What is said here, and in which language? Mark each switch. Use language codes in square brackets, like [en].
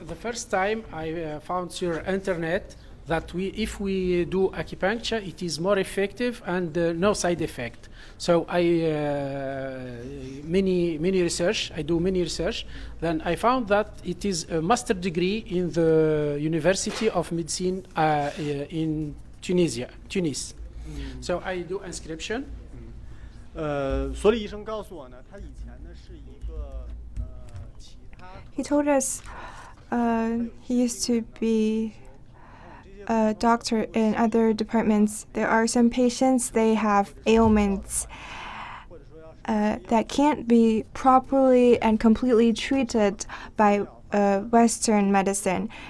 [en] The first time I found through internet that if we do acupuncture, it is more effective and no side effect. So I many research. I do many research. Then I found that it is a master degree in the University of Medicine in Tunisia, Tunis. So I do inscription. [zh] 所里医生告诉我呢，他以前呢是一个其他。 [en] He told us he used to be a doctor in other departments. There are some patients, they have ailments that can't be properly and completely treated by Western medicine.